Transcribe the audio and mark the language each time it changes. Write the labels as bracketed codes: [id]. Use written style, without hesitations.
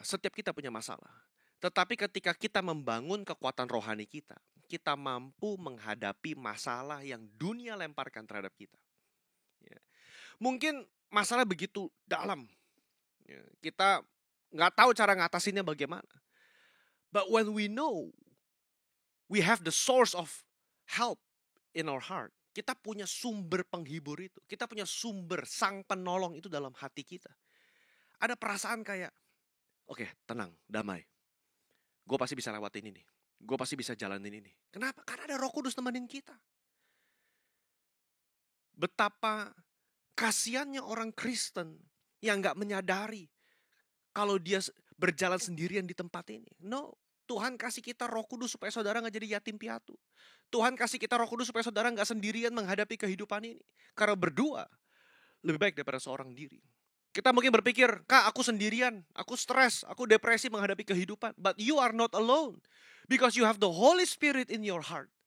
[id] Setiap kita punya masalah. Tetapi ketika kita membangun kekuatan rohani kita mampu menghadapi masalah yang dunia lemparkan terhadap kita. Ya. Mungkin masalah begitu dalam. Ya. Kita nggak tahu cara ngatasinnya bagaimana. [en] But when we know, we have the source of help in our heart. [id] Kita punya sumber penghibur itu. Kita punya sumber sang penolong itu dalam hati kita. Ada perasaan kayak, oke, tenang, damai. Gue pasti bisa lewatin ini. Gue pasti bisa jalanin ini. Kenapa? Karena ada Roh Kudus temenin kita. Betapa kasiannya orang Kristen yang gak menyadari kalau dia berjalan sendirian di tempat ini. No, Tuhan kasih kita Roh Kudus supaya saudara gak jadi yatim piatu. Tuhan kasih kita Roh Kudus supaya saudara gak sendirian menghadapi kehidupan ini. Karena berdua lebih baik daripada seorang diri. Kita mungkin berpikir, Kak, aku sendirian, aku stres, aku depresi menghadapi kehidupan. [en] But you are not alone. Because you have the Holy Spirit in your heart.